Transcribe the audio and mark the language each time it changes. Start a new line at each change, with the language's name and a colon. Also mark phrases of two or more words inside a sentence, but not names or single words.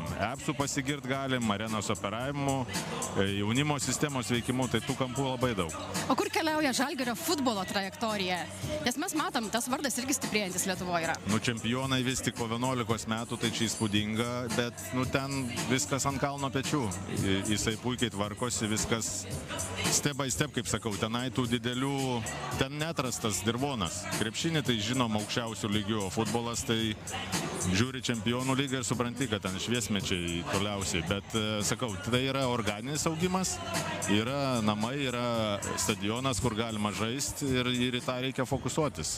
Lithuanian: Appsų pasigirt galim, arenos operavimu, jaunimo sistemos veikimu, tai tų kampų labai daug. O kur keliauja Žalgirio futbolo trajektorija? Nes mes matom, tas vardas irgi stiprėjantis Lietuvoje yra. Čempionai vis tik po 11 metų, tai čia įspūdinga, bet ten viskas ant kalno pečių. Jisai puikiai tvarkosi, viskas
English: step by step,
Lithuanian: kaip sakau, tenai tų didelių, ten netrastas dirvonas. Krepšinį tai žinom aukščiausių lygių, o futbolas tai žiūri čempionų lygą ir supranti, kad ten šviesmečiai toliausiai. Bet, sakau, tai yra organinis augimas, yra namai, yra stadionas, kur galima žaisti ir į tą reikia fokusuotis.